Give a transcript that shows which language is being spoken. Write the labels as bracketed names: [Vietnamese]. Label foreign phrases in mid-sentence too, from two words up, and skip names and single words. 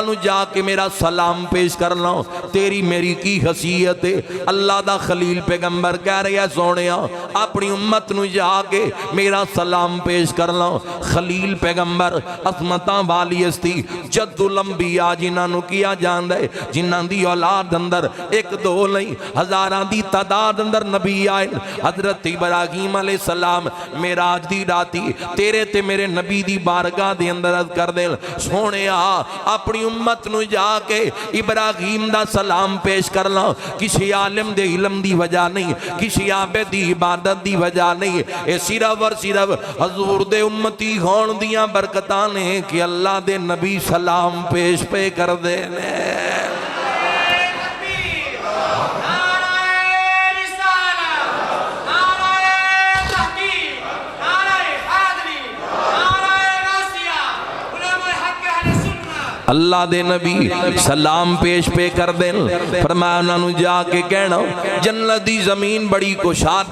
[Punjabi] نو جا کے میرا سلام پیش کرنا تیری میری کی حیثیت ہے اللہ دا خلیل پیغمبر کہہ رہے ہیں سونیا اپنی امت نو جا کے میرا سلام پیش کرنا خلیل پیغمبر عظمتاں والی استی [Arabic] جد الانبیاء [Punjabi] جنہاں نو کیا جان دے جنہاں دی اولاد اندر ایک دو نہیں ہزاراں دی تعداد اندر نبی آئے حضرت ابراہیم [Arabic] علیہ السلام [Punjabi] معراج دی راتی تیرے تے میرے نبی دی بارگاہ دے اندر عرض کر دے سونیا اپنی امت نو جا کے ابراہیم دا سلام پیش کرنا کسی عالم دے علم دی وجہ نہیں کسی عابد دی عبادت دی وجہ نہیں اے صرف اور صرف حضور دے امتی ہون دیاں برکتاں نے کہ اللہ دے نبی سلام پیش پہ کر دینے اللہ دے نبی سلام پیش پہ کر دیں فرمایا انہوں نے جا کے کہنا جنت دی زمین بڑی کشاد